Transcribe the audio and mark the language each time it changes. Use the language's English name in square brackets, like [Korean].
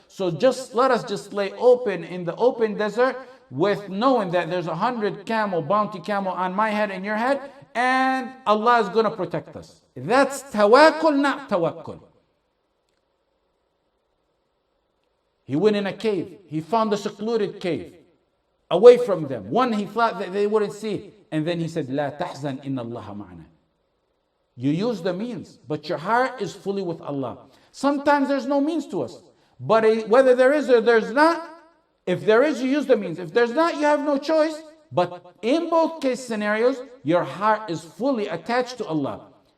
[English] So let us just lay open in the open desert with knowing that there's 100 bounty camel on my head and your head, and Allah is going to protect us. That's tawakkul, not tawakkul. He went in a cave. He found a secluded cave, away from them. One he thought that they wouldn't see. And then he said, [Arabic] لا تحزن إن الله معنا. [English] You use the means, but your heart is fully with Allah. Sometimes there's no means to us. But whether there is or there's not, if there is, you use the means. If there's not, you have no choice. But in both case scenarios, your heart is fully attached to Allah.